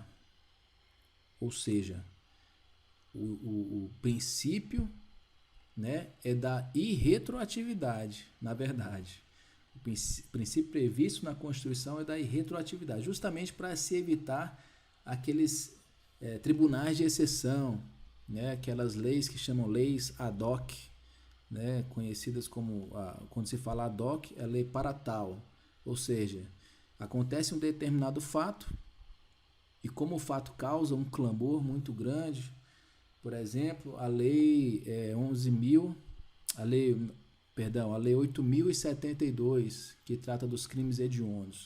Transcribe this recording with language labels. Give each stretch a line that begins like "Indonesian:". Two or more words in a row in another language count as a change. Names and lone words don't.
Portuguese: Ou seja, o princípio, né, é da irretroatividade, na verdade. O princípio previsto na Constituição é da irretroatividade, justamente para se evitar aqueles tribunais de exceção, né, aquelas leis que chamam leis
Latin: ad hoc,
Portuguese: né, conhecidas como, quando se fala
Latin: ad hoc,
Portuguese: é lei para tal. Ou seja, acontece um determinado fato e como o fato causa um clamor muito grande, por exemplo, a lei 8.072, que trata dos crimes hediondos.